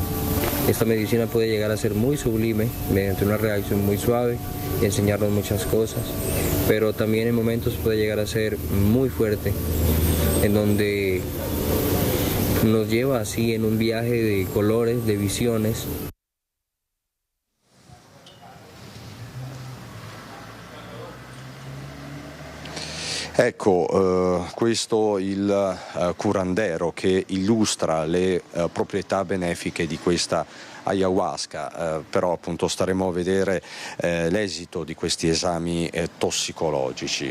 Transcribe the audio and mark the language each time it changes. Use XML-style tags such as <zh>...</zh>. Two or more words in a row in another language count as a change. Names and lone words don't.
<es>Esta medicina puede llegar a ser muy sublime mediante una reacción muy suave y enseñarnos muchas cosas, pero también en momentos puede llegar a ser muy fuerte, en donde nos lleva así en un viaje de colores, de visiones.</es> <it>Ecco, questo il curandero che illustra le proprietà benefiche di questa ayahuasca, però appunto staremo a vedere l'esito di questi esami tossicologici.</it>